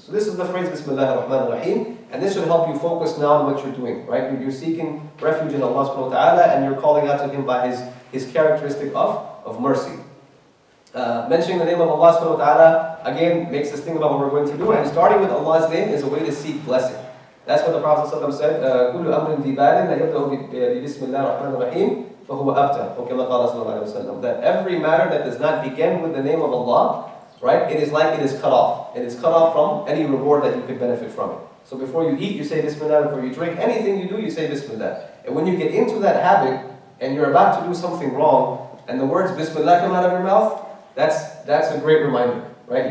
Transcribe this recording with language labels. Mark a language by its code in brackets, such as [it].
[en] So this is the phrase Bismillah ar-Rahman ar-Rahim, and this should help you focus now on what you're doing, right? You're seeking refuge in Allah subhanahu wa ta'ala, and you're calling out to Him by His characteristic of mercy. Mentioning the name of Allah subhanahu wa ta'ala, again, makes us think about what we're going to do, and starting with Allah's name is a way to seek blessing. That's what the Prophet ﷺ said, [ar] كُلُّ أَمْرٍ ذِي بَالٍ لَا يَبْدَأُ بِبِسْمِ اللَّهِ الرَّحْمَنِ الرَّحِيمِ فَهُوَ أَبْتَرُ. [en] That every matter that does not begin with the name of Allah, right, it is like it is cut off. It is cut off from any reward that you could benefit from it. So before you eat, you say Bismillah. Before you drink, anything you do, you say Bismillah. And when you get into that habit, and you're about to do something wrong, and the words Bismillah come out of your mouth, that's a great reminder, right?